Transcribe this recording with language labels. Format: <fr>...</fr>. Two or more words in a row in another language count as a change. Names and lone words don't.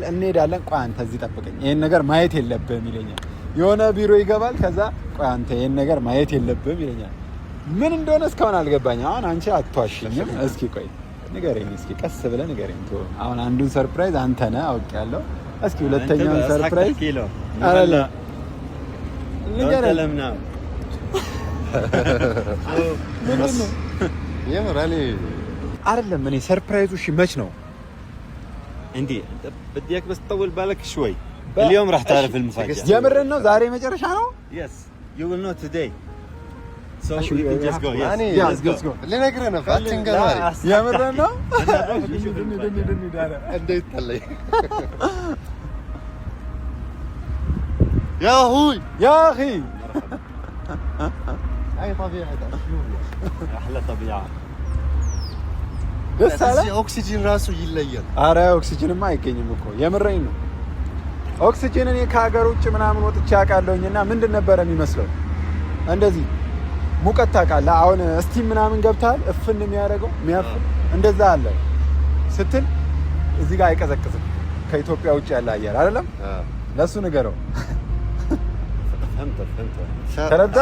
<am>እንሄዳለን። ቆይ አንተ እዚህ ጠብቀኝ፣ ይሄን ነገር ማየት የለብህም ይለኛል። የሆነ ቢሮ ይገባል። ከዛ ቆይ አንተ ይሄን ነገር ማየት የለብህም ይለኛል። ምን እንደሆነ እስካሁን አልገባኝ። አሁን አንቺ አትዋሽኝም። እስኪ ቆይ ንገረኝ፣ እስኪ ቀስ ብለህ ንገረኝ። አሁን አንዱን ሰርፕራይዝ አንተ ነህ አውቄያለሁ። እስኪ ሁለተኛውን ሰርፕራይዝ አለ ንገረኝ። ምንድን ነው የምራኔ አይደለም። እኔ ሰርፕራይዙ እሺ መች ነው እንዴ?</am> <ar>بدي اياك بس تطول بالك شوي. اليوم راح تعرف المفاجأة.</ar> <am>የምርን ነው? ዛሬ መጨረሻ ነው?</am> <en>Yes, you will know today. So we can just go. Yes, let's go.</en> <am>ልነግርህ ነው አትንገባሪ። የምርን ነው? እንዴት ተለይ</am> <ar>يا اخوي يا اخي اي طبيعه احلى طبيعه.</ar> <am>ደስ አለ። ኦክሲጅን ራሱ ይለያል። አረ ኦክሲጅንማ አይገኝም እኮ የምረኝ ነው። ኦክሲጅን እኔ ከሀገር ውጭ ምናምን ወጥቼ አውቃለሁኝና ምንድን ነበረ የሚመስለው እንደዚህ ሙቀት ታውቃለህ። አሁን እስቲም ምናምን ገብታል እፍን የሚያደርገው የሚያፍን እንደዛ አለ ስትል እዚህ ጋር አይቀዘቅዝም። ከኢትዮጵያ ውጭ ያለ አየር አይደለም። ለሱ ንገረው። ተረዳ</am>